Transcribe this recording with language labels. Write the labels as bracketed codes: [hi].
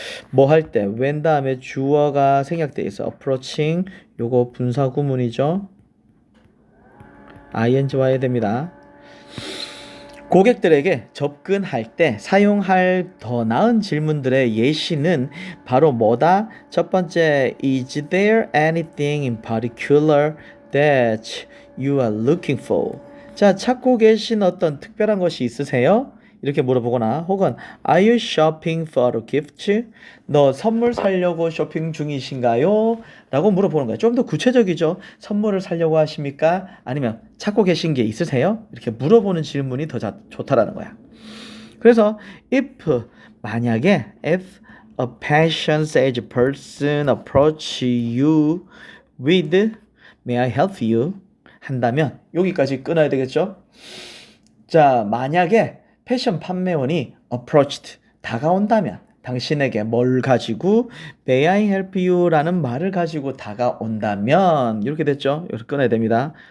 [ko] 뭐 할 때, when 다음에 주어가 생략돼 있어. approaching, 요거 분사 구문이죠. ing 와야 됩니다. 고객들에게 접근할 때 사용할 더 나은 질문들의 예시는 바로 뭐다? [en] 첫 번째, is there anything in particular that you are looking for? [ko] 자, 찾고 계신 어떤 특별한 것이 있으세요? 이렇게 물어보거나 혹은 [en] Are you shopping for a gift? [ko] 너 선물 사려고 쇼핑 중이신가요? 라고 물어보는 거예요. 좀 더 구체적이죠. 선물을 사려고 하십니까? 아니면 찾고 계신 게 있으세요? 이렇게 물어보는 질문이 더 좋다라는 거야. 그래서 만약에 [en] if a passion-sage person approach you with may I help you? [ko] 한다면 여기까지 끊어야 되겠죠? 자, 만약에 패션 판매원이 approached, 다가온다면 당신에게 뭘 가지고 [en] may I help you [ko] 라는 말을 가지고 다가온다면 이렇게 됐죠? 이렇게 끊어야 됩니다.